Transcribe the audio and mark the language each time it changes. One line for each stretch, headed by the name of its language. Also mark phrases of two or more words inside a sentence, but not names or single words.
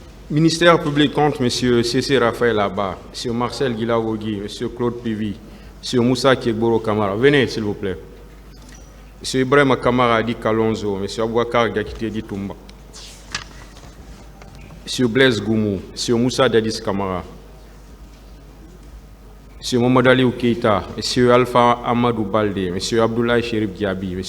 French: Ministère public contre M. C.C. Raphaël Abba, M. Marcel Guilagogui, M. Claude Pivi, M. Moussa Kiegboro Kamara. Venez, s'il vous plaît. M. Ibrahim Kamara Adi Kalonzo, M. Abouakar Gakité Di Toumba, M. Blaise Goumou, M. Moussa Dadis Kamara, M. Mohamed Ali Keita, M. Alpha Amadou Balde, M. Abdoulaye Chérif Diaby, M.